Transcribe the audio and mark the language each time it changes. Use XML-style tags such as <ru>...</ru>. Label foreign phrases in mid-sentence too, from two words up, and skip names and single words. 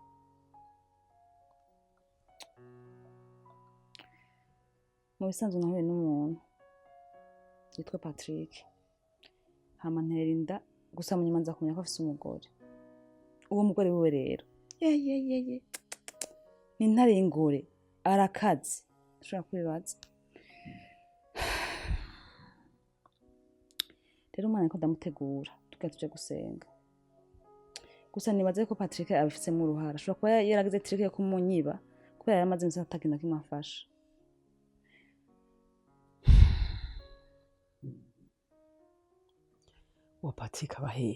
<rn>mu bisanzwe nahuye n'umuntu yitwa Patrick hama ntera inda gusa mu nyuma nza kumenya ko afite umugore uwo mugore wiwe rero ye ni intare y'ingore arakaze ushobora kwibaza rero umwana ko ndamutegura tugatuje gusenga gusa nibaze ko Patrick abifitsemo uruhara ashobora kuba yaragize trick yo kumunyiba kubera yaramaze iminsi atagenda kimafasha uwo Patrick abahehe</rn>